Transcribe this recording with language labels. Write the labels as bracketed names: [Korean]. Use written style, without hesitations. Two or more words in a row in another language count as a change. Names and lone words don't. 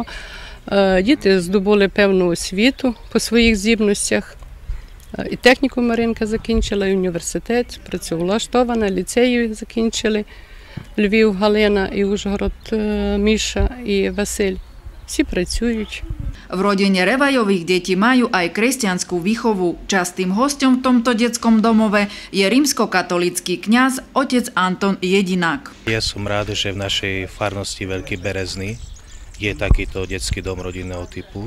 [Ukrainian] Діти здобули певну освіту по своїх здібностях. І техніку Маринка закінчила, і університет, працевлаштована, ліцею закінчили. Львів Галина і Ужгород Міша і Василь. Всі працюють. [Slovak] V rodine Revajových detí majú aj kresťanskú výchovu. Častým hosťom v tomto detskom domove je rímskokatolícky kňaz otec Anton Jedinák. Ja som rád, že v našej farnosti Veľký Berezný je takýto detský dom rodinného typu,